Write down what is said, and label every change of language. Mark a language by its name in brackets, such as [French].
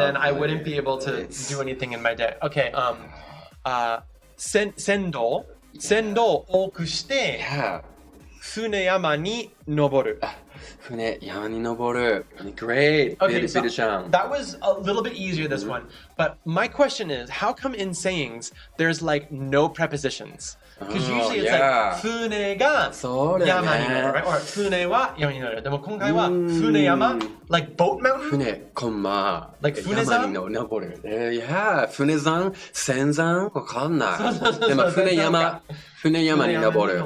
[English] then I wouldn't be able to do anything in my day. [Japanese] Okay, 船頭を多くして、船山に登る。船山に登る.Great. [English] Okay, so that was a little bit easier, this one. But my question is, how come in sayings there's like no prepositions? Because usually it's like [Japanese] 船が山に乗る, [English] right? Or [Japanese] 船は山に乗る. でも今回は船山, [English] like boat mountain? [Japanese] 船、コンマ、 [English] like 船山? [Japanese] 山に登る. Yeah, 船山、船山、わかんない。でも船山に登る.